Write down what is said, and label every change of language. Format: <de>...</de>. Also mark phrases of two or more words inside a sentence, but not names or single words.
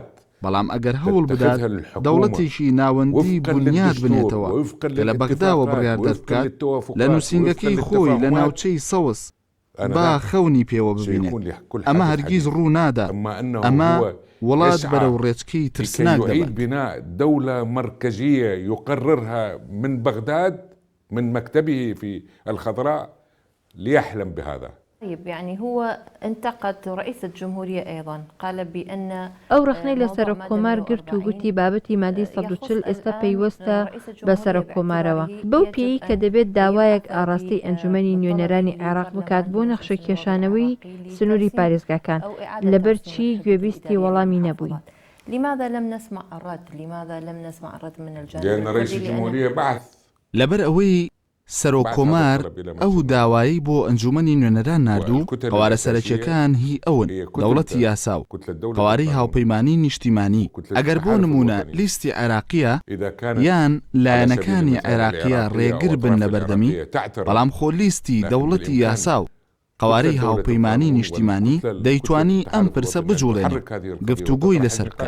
<ckb>بەڵام ئەگەر هەوڵ بدات دەوڵەتێکی ناوەندی بنیاد بنێتەوە کە لە بەغداوە بڕیار دەبکات، لە نووسینگەکەی خۆی لە ناوچەی سەوس با خەونی پێوە ببینێت، ئەمە هەرگیز ڕوو نادا. ئەمە وڵات بەرەو ڕێچکەی ترسناک دەبێت.</ckb> <ar>بناء دولة مركزية يقررها من بغداد من مكتبه في الخضراء ليحلم بهذا. طيب يعني هو انتقد رئيس الجمهورية أيضا قال بأن</ar> <ckb>ئەو ڕخنەی لە سەرۆک کۆمار گرت و گوتی بابەتی مادەی 140 ئێستا پەیوەستە بە سەرۆک کۆمارەوە بەو پێی کە دەبێت داوایەک ئاڕاستی ئەنجومەنی نوێنەرانی عێراق بکات بۆ نەخشە کێشانەوەی سنووری پارێزگاکان لەبەرچی گوێبیستی وەڵامی نەبووی.</ckb> <ar>لماذا لم نسمع الرد؟ لماذا لم نسمع الرد من الجانب؟ لأن رئيس الجمهورية بعث</ar> <ckb>لەبەر ئەوەی سەرۆک کۆمار ئەو داوایی بۆ ئەنجومەنی نوێنەران ناردوو، قوارە سەرەکیەکان هی ئەون دەوڵەتی یاسا و قوارەی هاوپەیمانی نیشتیمانی. ئەگەر بۆ نمونە لیستی عێراقیە یان لایەنەکانی عێراقیە ڕێگر بن لە بەردەمی، بەڵام خۆ لیستی دەوڵەتی یاسا و قوارەی هاوپەیمانی نیشتیمانی دەیتوانی ئەم پرسە بجوڵێنێت گفتوگۆی لەسەر بکات.</ckb>